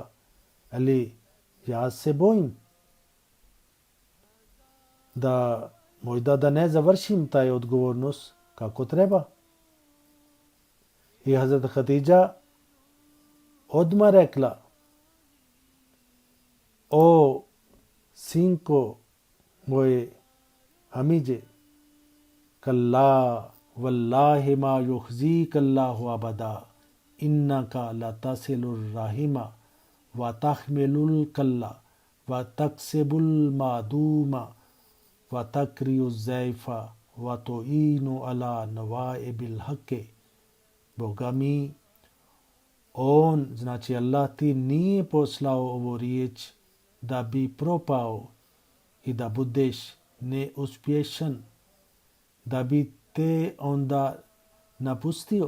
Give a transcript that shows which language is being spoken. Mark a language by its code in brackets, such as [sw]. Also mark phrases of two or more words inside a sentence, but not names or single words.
[bs] Ali ja se bojim da možda da ne završim taj odgovornost kako treba. I Hazrat Hatidža odmah rekla, o sinko moje Hamidže, [ar] كلا والله ما يخزيك الله أبدا، إنك لتصل الرحم وتحمل الكل وتكسب المعدوم وتقري الضيف وتعين على نوائب الحق. [bs] Boga mi, on, znači Allah ti nije poslao ovu riječ da bi propao i da budeš neuspješan, da bi te onda napustio.